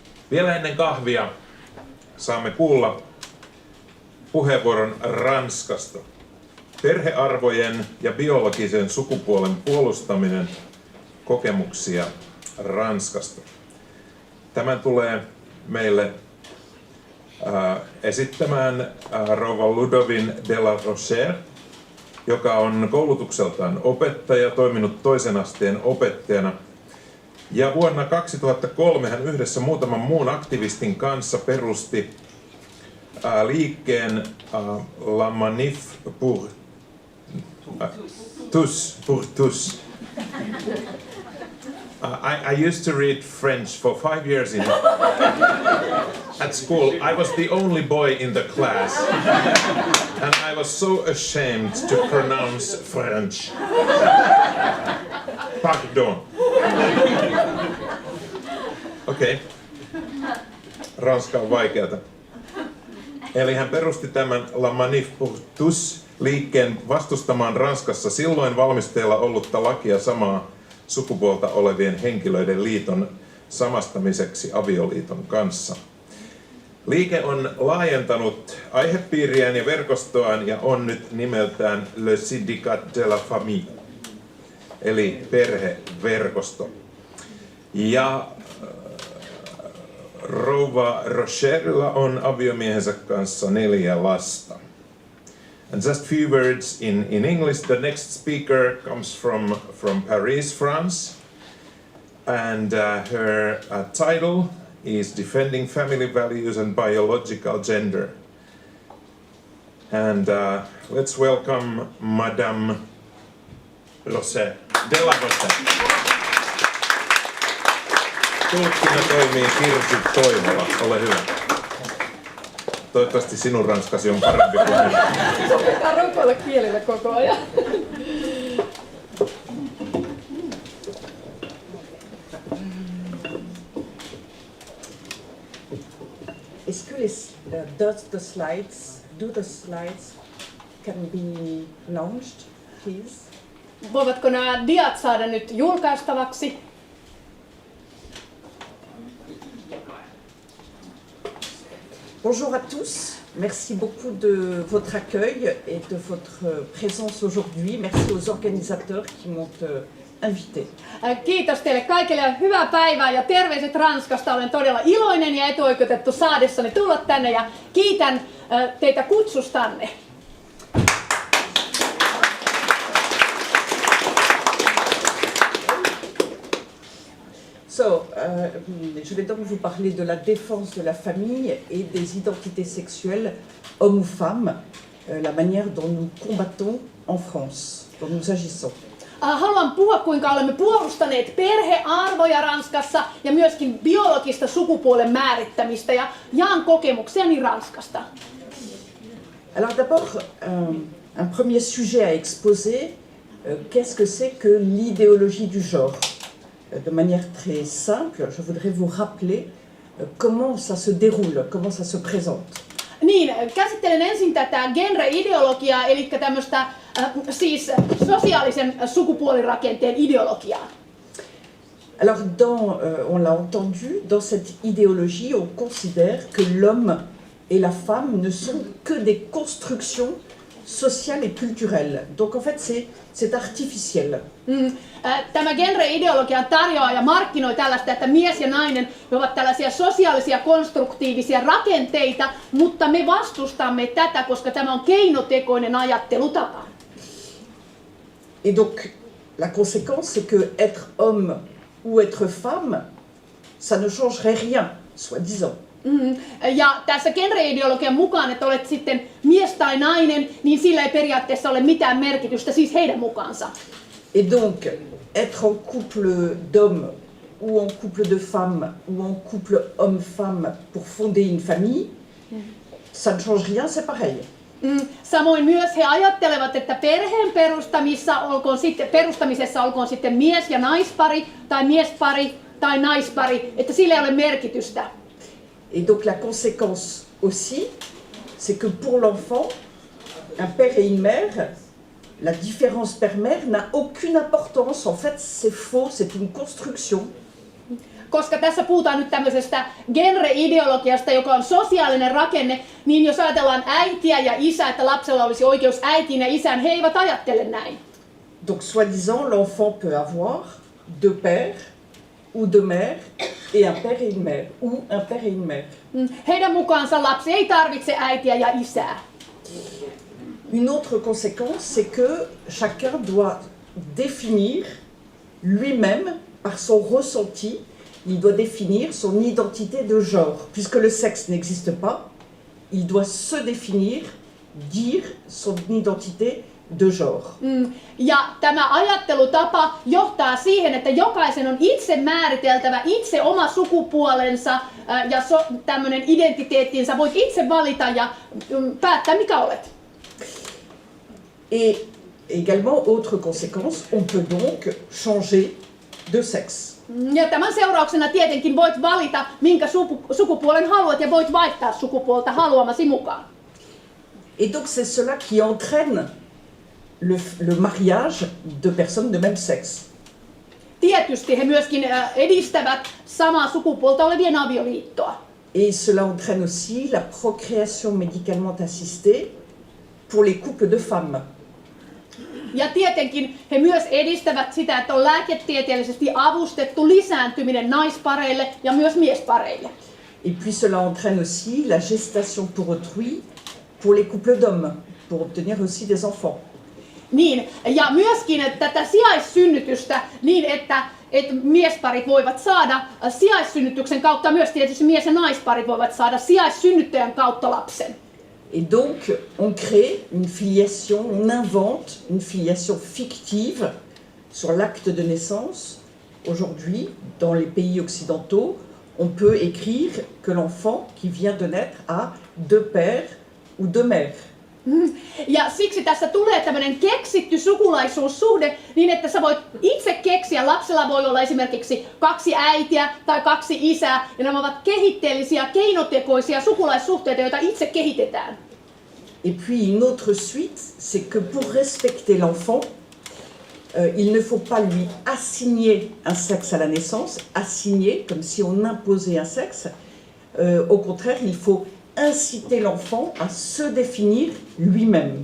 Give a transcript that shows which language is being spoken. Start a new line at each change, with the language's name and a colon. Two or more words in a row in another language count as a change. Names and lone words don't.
Finnish: Vielä ennen kahvia saamme kuulla puheenvuoron Ranskasta. Perhearvojen ja biologisen sukupuolen puolustaminen, kokemuksia Ranskasta. Tämän tulee meille esittämään rouva Ludovine de la Rochère, joka on koulutukseltaan opettaja, toiminut toisen asteen opettajana. Ja vuonna 2003 hän yhdessä muutaman muun aktivistin kanssa perusti liikkeen La Manif pour tous.
English: I used to read French for 5 years at school. I was the only boy in the class, and I was so ashamed to pronounce French. Pardon.
Finnish: Okei. Ranska on vaikeata. Eli hän perusti tämän La Manif pour tous liikkeen vastustamaan Ranskassa silloin valmisteilla ollutta lakia samaa sukupuolta olevien henkilöiden liiton samastamiseksi avioliiton kanssa. Liike on laajentanut aihepiiriään ja verkostoaan ja on nyt nimeltään Le Syndicat de la Famille, eli perheverkosto. Ja rouva Rochèrella on aviomiehensä kanssa 4 lasta.
English: And just few words in English. The next speaker comes from Paris, France. And her title is Defending Family Values and Biological Gender. And let's welcome Madame Rochère, de la Rochère.
Finnish: Tulkkina toimii Kirsi Toivola, ole hyvä. Toivottavasti sinun ranskasi on parempi kuin minun. Se pitää rukoilla kielillä koko ajan.
French: Est-ce que
English: the slides can be launched, please?
Finnish: Voivatko nämä diat saada nyt julkaistavaksi?
French: Bonjour à tous, merci beaucoup de votre accueil et de votre présence aujourd'hui. Merci aux organisateurs qui m'ont invité.
Finnish: Kiitos teille kaikille ja hyvää päivää ja terveiset Ranskasta. Olen todella iloinen ja etuoikeutettu saadessani tulla tänne ja kiitän teitä kutsustanne.
French: Je vais donc vous parler de la défense de la famille et des identités sexuelles, hommes ou femmes, la manière dont nous combattons en France, dont nous agissons.
Finnish: Haluan puhua, kuinka olemme puolustaneet perhearvoja Ranskassa ja myöskin biologista sukupuolen määrittämistä ja jaan kokemuksiani Ranskasta.
French: Alors d'abord, un premier sujet à exposer, qu'est-ce que c'est que l'idéologie du genre? De manière très simple, je voudrais vous rappeler comment ça se déroule, comment ça se présente.
Finnish: Niin, käsittelen ensin tätä genre-ideologiaa, eli tämmöistä siis sosiaalisen sukupuolirakenteen ideologiaa.
French: Alors, on l'a entendu, dans cette idéologie, on considère que l'homme et la femme ne sont que des constructions sociales et culturelles. Donc en fait, c'est artificiel.
Finnish: Tämä genre-ideologia tarjoaa ja markkinoi tällaista, että mies ja nainen ovat tällaisia sosiaalisia konstruktiivisia rakenteita, mutta me vastustamme tätä, koska tämä on keinotekoinen ajattelutapa.
French: Et donc, la conséquence, c'est que être homme ou être femme, ça ne changerait rien, soi-disant.
Finnish: Ja tässä genre-ideologian mukaan, että olet sitten mies tai nainen, niin sillä ei periaatteessa ole mitään merkitystä, siis heidän mukaansa.
French: Et donc, être en couple d'hommes ou en couple de femmes ou en couple homme-femme pour fonder une famille, ça ne change rien, c'est pareil.
Finnish: Samoin myös he ajattelevat, että perheen perustamisessa olkoon sitten mies- ja naispari tai miespari tai naispari, että sillä ei ole merkitystä.
French: Et donc la conséquence aussi, c'est que pour l'enfant, un père et une mère, la différence père-mère n'a aucune importance. En fait, c'est faux, c'est une construction.
Finnish: koska tässä puhutaan nyt tämmöisestä genre-ideologiasta, joka on sosiaalinen rakenne, niin jos ajatellaan äitiä ja isää, että lapsella olisi oikeus äitiin ja isään, he eivät ajattele näin.
French: Donc, soi-disant, l'enfant peut avoir deux pères ou deux mères et un père et une mère, ou un père et une mère.
Finnish: Heidän mukaansa lapsi ei tarvitse äitiä ja isää.
French: Une autre conséquence, c'est que chacun doit définir lui-même, par son ressenti, il doit définir son identité de genre. Puisque le sexe n'existe pas, il doit se définir, dire son identité de genre.
Finnish: Ja tämä ajattelutapa johtaa siihen, että jokaisen on itse määriteltävä itse oma sukupuolensa ja tämmöinen identiteettinsä. Voit itse valita ja päättää, mikä olet.
French: Et également, autre conséquence, on peut donc changer de sexe.
Finnish: Ja tämän seurauksena tietenkin voit valita, minkä sukupuolen haluat ja voit vaihtaa sukupuolta haluamasi mukaan.
French: Et donc c'est cela qui entraîne le mariage de personnes de même sexe.
Finnish: Tietysti he myöskin edistävät samaa sukupuolta olevien avioliittoa.
French: Et cela entraîne aussi la procréation médicalement assistée pour les couples de femmes.
Finnish: Ja tietenkin he myös edistävät sitä, että on lääketieteellisesti avustettu lisääntyminen naispareille ja myös miespareille.
French: Et puis cela entraîne aussi la gestation pour autrui pour les couples d'hommes, pour obtenir aussi des enfants.
Finnish: Niin, ja myöskin tätä sijaissynnytystä niin, että miesparit voivat saada sijaissynnytyksen kautta, myös tietysti mies- ja naisparit voivat saada sijaissynnyttäjän kautta lapsen.
French: Et donc, on crée une filiation, on invente une filiation fictive sur l'acte de naissance. Aujourd'hui, dans les pays occidentaux, on peut écrire que l'enfant qui vient de naître a deux pères ou deux mères.
Finnish: Ja siksi tässä tulee tämmöinen keksitty sukulaisuussuhde niin, että sä voit itse keksiä, lapsella voi olla esimerkiksi 2 äitiä tai 2 isää, ja nämä ovat kehitteellisiä, keinotekoisia sukulaissuhteita, joita itse kehitetään.
French: Et puis une autre suite, c'est que pour respecter l'enfant, il ne faut pas lui assigner un sexe à la naissance, assigner comme si on imposait un sexe. Au contraire, il faut inciter l'enfant à se définir lui-même.